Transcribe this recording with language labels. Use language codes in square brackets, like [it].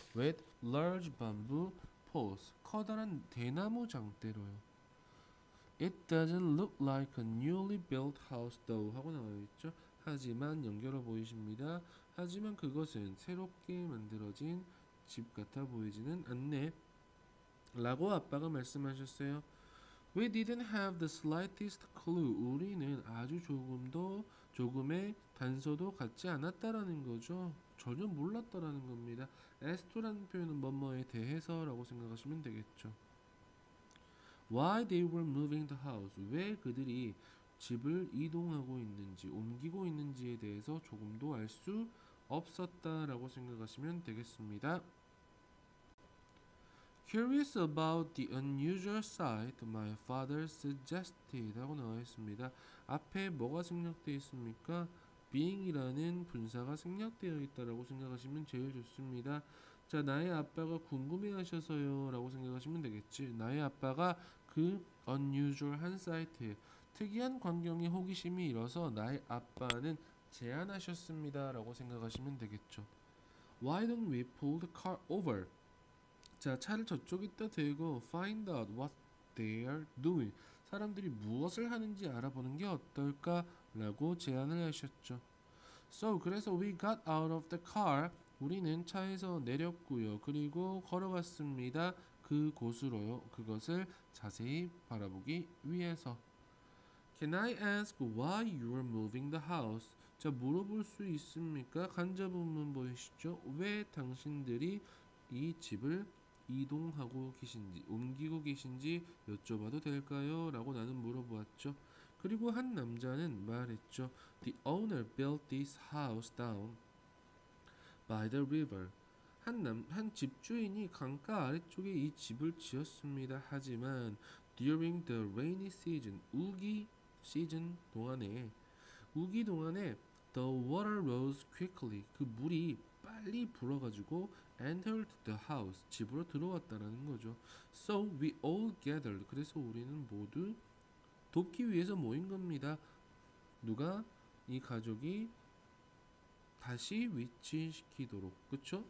[en] With large bamboo poles. [ko] 커다란 대나무 장대로요. [en] It doesn't look like a newly built house though [ko] 하고 나와 있죠. 하지만 연결어 보이십니다. 하지만 그것은 새롭게 만들어진 집 같아 보이지는 않네. 라고 아빠가 말씀하셨어요. [en] We didn't have the slightest clue. [ko] 우리는 아주 조금의 단서도 갖지 않았다라는 거죠. 전혀 몰랐다라는 겁니다. as to라는 표현은 뭐뭐에 대해서라고 생각하시면 되겠죠. [en] Why they were moving the house. [ko] 왜 그들이 집을 이동하고 있는지, 옮기고 있는지에 대해서 조금도 알 수 없었다라고 생각하시면 되겠습니다. [en] Curious about the unusual sight, my father suggested [ko] 하고 나와 있습니다. 앞에 뭐가 생략되어 있습니까? being이라는 분사가 생략되어 있다라고 생각하시면 제일 좋습니다. 자, 나의 아빠가 궁금해하셔서요 라고 생각하시면 되겠지. 나의 아빠가 그 unusual한 sight, 특이한 광경에 호기심이 일어서 나의 아빠는 제안하셨습니다 라고 생각하시면 되겠죠. [en] Why don't we pull the car over? [ko] 자, 차를 저쪽에다 대고 [en] find out what they are doing. [ko] 사람들이 무엇을 하는지 알아보는 게 어떨까? 라고 제안을 하셨죠. [en] So, [ko] 그래서 [en] we got out of the car. [ko] 우리는 차에서 내렸고요. 그리고 걸어갔습니다. 그곳으로요. 그것을 자세히 바라보기 위해서. [en] Can I ask why you are moving the house? [ko] 자, 물어볼 수 있습니까? 간접문문 보이시죠? 왜 당신들이 이 집을 이동하고 계신지, 옮기고 계신지 여쭤봐도 될까요? 라고 나는 물어보았죠. 그리고 한 남자는 말했죠. [en] The owner built this house down by the river. [ko] 한 집주인이 강가 아래쪽에 이 집을 지었습니다. 하지만 [en] during the rainy season, [ko] 우기 시즌 동안에 [en] the water rose quickly. [ko] 그 물이 빨리 불어가지고 [en] entered the house. [ko] 집으로 들어왔다라는 거죠. [en] So we all gathered. [ko] 그래서 우리는 모두 돕기 위해서 모인 겁니다. 누가? 이 가족이 다시 위치시키도록, 그쵸?